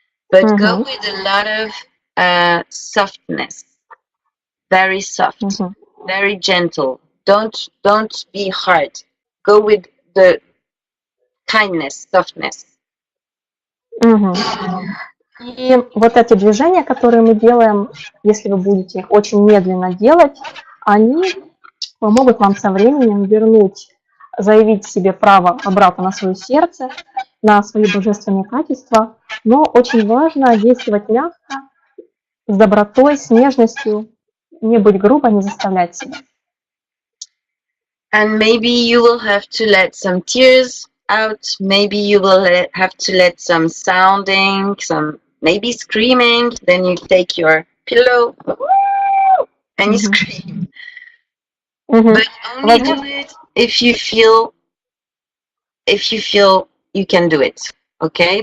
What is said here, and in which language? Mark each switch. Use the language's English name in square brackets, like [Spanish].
[English] But go with a lot of softness, very soft, very gentle. Don't be hard. Go with the kindness, softness. [Russian] И вот эти движения, которые мы делаем, если вы будете их очень медленно делать, они помогут вам со временем вернуть, заявить себе право обратно на свое сердце, на свои божественные качества. Но очень важно действовать мягко, с добротой, с нежностью, не быть грубо, не заставлять себя. [English] And maybe you will have to let some tears out. Maybe you will have to let some sounding, some maybe screaming. Then you take your pillow and you scream. But only do it if you feel you can do it. Okay?